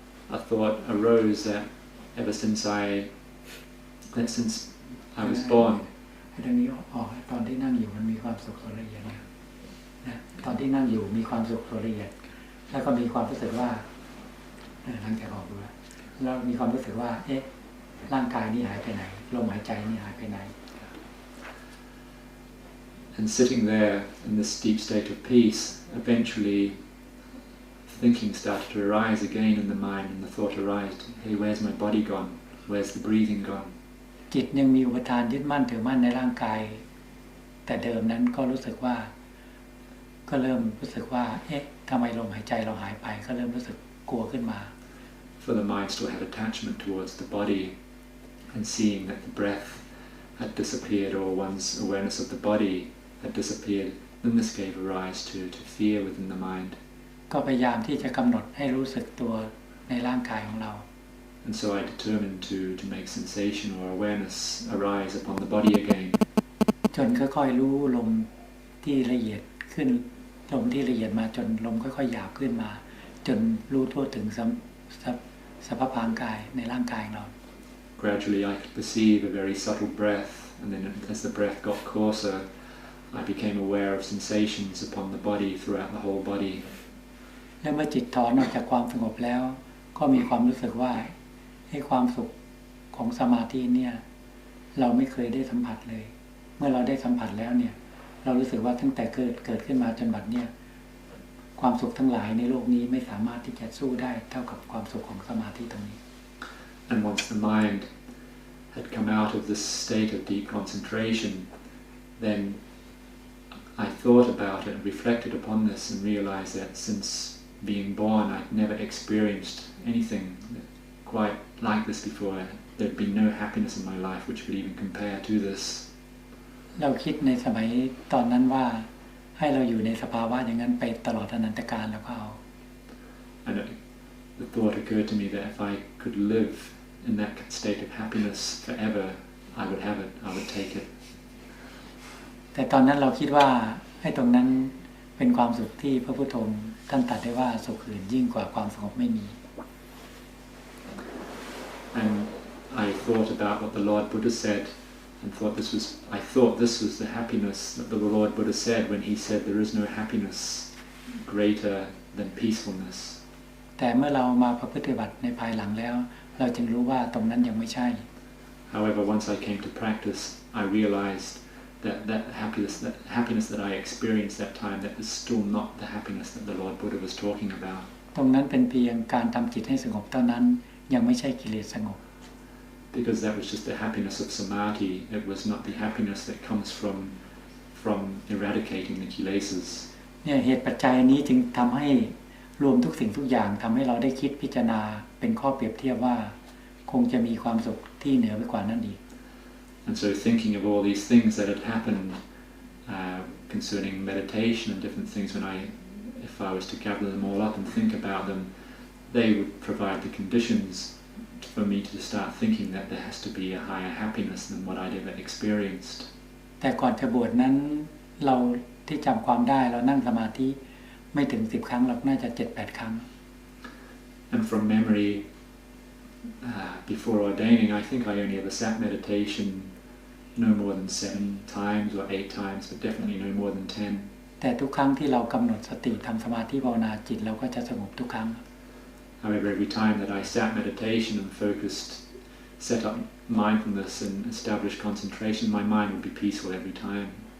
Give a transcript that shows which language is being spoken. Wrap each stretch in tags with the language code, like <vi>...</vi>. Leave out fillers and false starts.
<en>A thought arose that ever since I was born.</en> <th>ตอนนี้ตอนที่นั่งอยู่มันมีความสุขละเอียดนะตอนที่นั่งอยู่มีความสุขละเอียดแล้วก็มีความรู้สึกว่าหลังจากออกดูแล้วมีความรู้สึกว่าเอ๊ะร่างกายนี่หายไปไหนลมหายใจนี่หายไปไหน</th> <en>And sitting there in this deep state of peace, eventually thinking started to arise again in the mind, and the thought arose, hey, where's my body gone? Where's the breathing gone?</en> <th>จิตยังมีอุปทานยึดมั่นถือมั่นในร่างกายแต่เดิมนั้นก็รู้สึกว่าก็เริ่มรู้สึกว่าเอ๊ะทำไมลมหายใจเราหายไปก็เริ่มรู้สึกกลัวขึ้นมา</th> <en>For the mind still had attachment towards the body, and seeing that the breath had disappeared or one's awareness of the body had disappeared, then this gave rise to fear within the mind.</en> <th>ก็พยายามที่จะกำหนดให้รู้สึกตัวในร่างกายของเรา</th> <en>And so I determined to make sensation or awareness arise upon the body again.</en> <th>จนค่อยๆรู้ลมที่ละเอียดขึ้นลมที่ละเอียดมาจนลมค่อยๆหยาบขึ้นมาจนรู้ทั่วถึงสภาพร่างกายในร่างกายเรา</th> <en>Gradually I could perceive a very subtle breath, and then as the breath got coarser, I became aware of sensations upon the body throughout the whole body.</en> <th>และเมื่อจิตถอนออกจากความสงบแล้วก็มีความรู้สึกว่าให้ความสุขของสมาธิเนี่ยเราไม่เคยได้สัมผัสเลยเมื่อเราได้สัมผัสแล้วเนี่ยเรารู้สึกว่าตั้งแต่เกิดขึ้นมาจนบัดเนี่ยความสุขทั้งหลายในโลกนี้ไม่สามารถที่จะสู้ได้เท่ากับความสุขของสมาธิตรงนี้</th> <en>And once the mind had come out of this state of deep concentration, then I thought about it and reflected upon this and realized that since being born I'd never experienced anything quite like this before. There'd been no happiness in my life which would even compare to this.</en> <th>เราคิดในสมัยตอนนั้นว่าให้เราอยู่ในสภาวะอย่างนั้นไปตลอดอนันตกาลแล้วก็เอา</th> <en>And the thought occurred to me that if I could live in that state of happiness forever, I would have it, I would take it.</en> <th>แต่ตอนนั้นเราคิดว่าให้ตรงนั้นเป็นความสุขที่พระพุทธองค์ท่านตรัสได้ว่าสุขอื่นยิ่งกว่าความสงบไม่มี</th> <en>And I thought about what the Lord Buddha said, and I thought this was the happiness that the Lord Buddha said when he said there is no happiness greater than peacefulness.</en> <th>แต่เมื่อเรามาประพฤติบัติในภายหลังแล้วเราจึงรู้ว่าตรงนั้นยังไม่ใช่</th> <en>However, once I came to practice, I realized that happiness that I experienced that time, that was still not the happiness that the Lord Buddha was talking about.</en> <th>ตรงนั้นเป็นเพียงการทำจิตให้สงบเท่านั้นยังไม่ใช่กิเลสสงบ</th> <en>Because that was just the happiness of samadhi. It was not the happiness that comes from eradicating the kilesas.</en> <th>เนี่ยเหตุปัจจัยนี้จึงทำให้รวมทุกสิ่งทุกอย่างทำให้เราได้คิดพิจารณาเป็นข้อเปรียบเทียบว่าคงจะมีความสุขที่เหนือไปกว่านั้นอีก</th> <en>And so thinking of all these things that had happened concerning meditation and different things, if I was to gather them all up and think about them, they would provide the conditions for me to start thinking that there has to be a higher happiness than what I'd ever experienced.</en> <th>แต่ก่อนจะบวชนั้นเราที่จำความได้เรานั่งสมาธิไม่ถึง10 ครั้งหรอกน่าจะ 7-8 ครั้ง</th> <en>And from memory, before ordaining, I think I only ever sat meditation no more than 7 times or 8 times, but definitely no more than 10.</en> <th>แต่ทุกครั้งที่เรากำหนดสติทำสมาธิภาวนาจิตเราก็จะสงบทุกครั้ง</th> <en>However, every time that I sat meditation and focused set up mindfulness and establish concentration, my mind would be peaceful every time.</en>